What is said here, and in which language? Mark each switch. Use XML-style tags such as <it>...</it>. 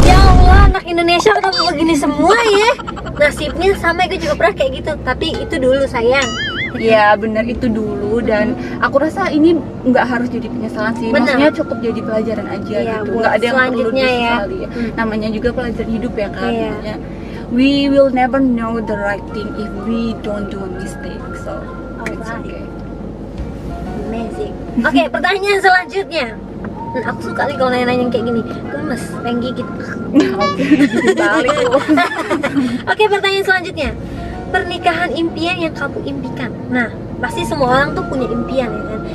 <id>Ya Allah, anak Indonesia ketemu begini semua ya. Nasibnya sama, gue juga pernah kayak gitu. Tapi itu dulu sayang. Iya benar, itu dulu. Dan aku rasa ini nggak harus jadi penyesalan sih. Benar. Maksudnya cukup jadi pelajaran aja Iya, gitu. buat Nggak ada yang perlu selanjutnya ya. disesali ya. Namanya juga pelajaran hidup ya kan. Iya.</id> <en>Namanya, we will never know the right thing if we don't do a mistake. So it's Alright. okay. Amazing.</en> <id>Oke, pertanyaan selanjutnya. Aku suka nih kalau nanya-nanya yang kayak gini. Gemes, pengen gigit. Oke, balik lu. Oke, pertanyaan selanjutnya. Pernikahan impian yang kamu impikan. Nah, pasti semua orang tuh punya impian ya kan.</id>